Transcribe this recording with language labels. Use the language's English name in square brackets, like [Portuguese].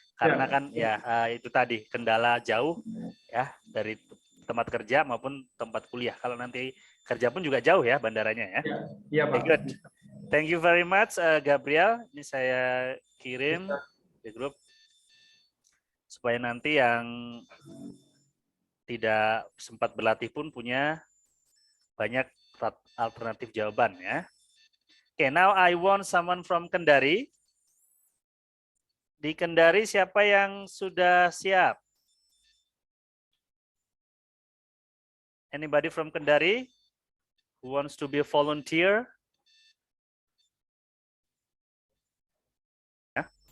[Indonesian] Karena kan itu tadi kendala jauh ya dari tempat kerja maupun tempat kuliah. Kalau nanti kerja pun juga jauh ya bandaranya ya. Iya, Pak. [English] Good. Thank you very much, Gabriel. [Indonesian] Ini saya kirim di grup supaya nanti yang tidak sempat berlatih pun punya banyak alternatif jawaban ya. [English] Okay, now I want someone from Kendari. [Indonesian] Di Kendari siapa yang sudah siap? [English] Anybody from Kendari who wants to be a volunteer? Yeah.